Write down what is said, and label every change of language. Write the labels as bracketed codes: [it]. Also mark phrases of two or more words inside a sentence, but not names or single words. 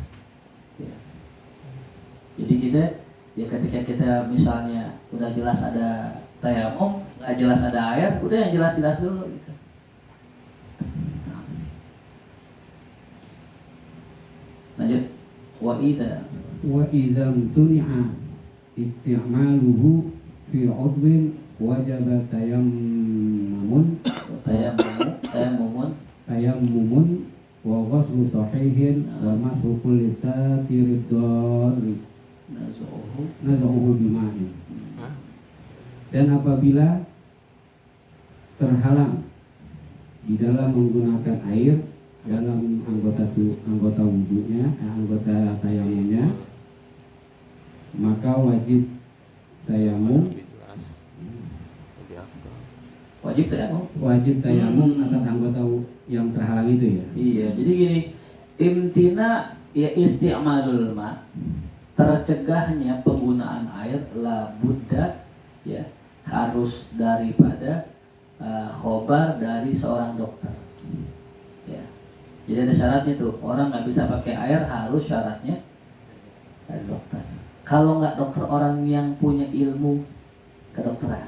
[id] Ya. Jadi kita ya ketika kita misalnya udah jelas ada tayamum, nggak jelas ada air, udah yang jelas-jelas dulu gitu. Nah. Lanjut. [ar] Wa وإذا امتنع استعماله في عضو وجب تيمم تيمم وغسل صحيح ومسح كل ساتر ضار نزعه بماء. [id] Dan apabila terhalang di dalam menggunakan air dalam anggota wudhunya, anggota tayamumnya, maka wajib tayamum atas anggota yang terhalang itu ya. Iya, jadi gini, [ar] امتناع يا استعمال الماء, [id] tercegahnya penggunaan air [ar] لا بد [id] ya, harus daripada khobar dari seorang dokter. Ya. Jadi ada syaratnya tuh, orang nggak bisa pakai air harus syaratnya dari dokter. Kalau nggak dokter, orang yang punya ilmu kedokteran.